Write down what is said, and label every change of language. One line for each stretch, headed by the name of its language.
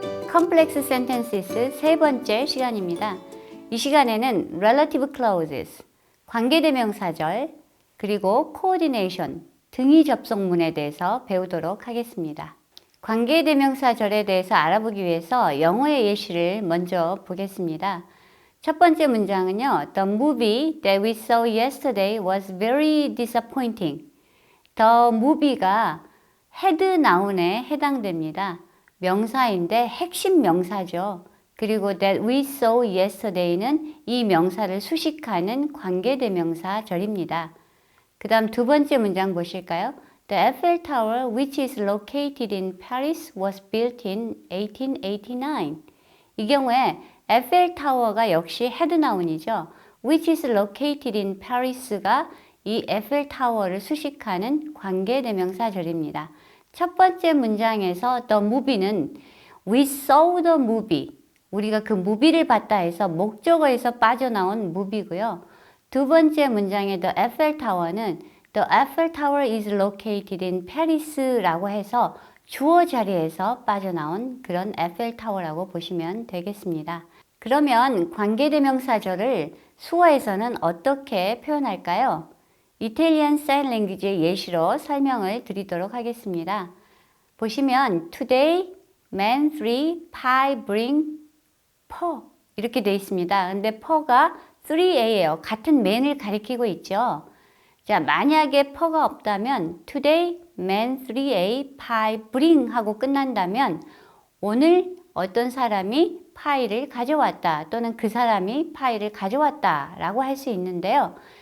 Korean: Complex Sentences 세 번째 시간입니다. 이 시간에는 Relative Clauses, 관계대명사절, 그리고 Coordination, 등위 접속문에 대해서 배우도록 하겠습니다. 관계대명사절에 대해서 알아보기 위해서 영어의 예시를 먼저 보겠습니다. 첫 번째 문장은요.
English: The movie that we saw yesterday was very disappointing.
Korean: The movie가 had noun에 해당됩니다. 명사인데 핵심 명사죠. 그리고
English: that we saw yesterday
Korean: 는 이 명사를 수식하는 관계대명사절입니다. 그 다음 두 번째 문장 보실까요?
English: The Eiffel Tower, which is located in Paris, was built in 1889.
Korean: 이 경우에 에펠 타워가 역시 헤드 나운이죠.
English: Which is located in Paris
Korean: 가 이 에펠 타워를 수식하는 관계대명사절입니다. 첫 번째 문장에서
English: the movie는 we saw the movie.
Korean: 우리가 그 무비를 봤다 해서 목적어에서 빠져나온 movie고요. 두 번째 문장의
English: the Eiffel Tower는 the Eiffel Tower is located in Paris
Korean: 라고 해서 주어 자리에서 빠져나온 그런 에펠 타워라고 보시면 되겠습니다. 그러면 관계대명사절을 수어에서는 어떻게 표현할까요? 이탈리안 사인 랭귀지의 예시로 설명을 드리도록 하겠습니다. 보시면
English: Today, man 3, pie bring per
Korean: 이렇게 되어 있습니다. 근데 per가 3a예요. 같은 man을 가리키고 있죠. 자, 만약에 per가 없다면
English: Today, man 3a, pie bring
Korean: 하고 끝난다면 오늘 어떤 사람이 파이를 가져왔다 또는 그 사람이 파이를 가져왔다 라고 할 수 있는데요.